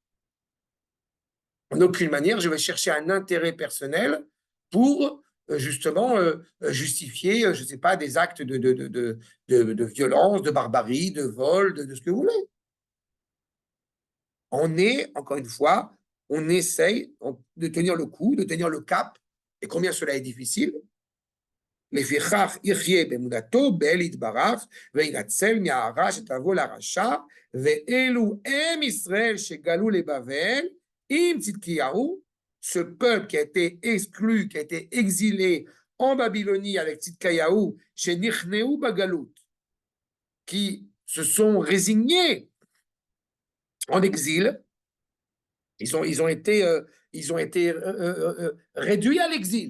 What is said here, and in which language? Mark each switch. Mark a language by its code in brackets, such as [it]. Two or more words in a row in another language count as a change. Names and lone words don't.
[fr] En aucune manière, je vais chercher un intérêt personnel pour justement justifier, je ne sais pas, des actes de violence, de barbarie, de vol, de ce que vous voulez. On est, encore une fois, on essaye de tenir le coup, de tenir le cap, et combien cela est difficile. [he] לפיכך יחיה באמונתו באל יתברך וינצל מהרע שתבוא לרשע ואלו הם ישראל שגלו לבבל עם צדקיהו, [fr] ce peuple qui a été exclu, qui a été exilé en Babylonie avec Tzidkiyahu, chez Nichneu Bagalut, qui se sont résignés en exil, ils ont été réduits à l'exil.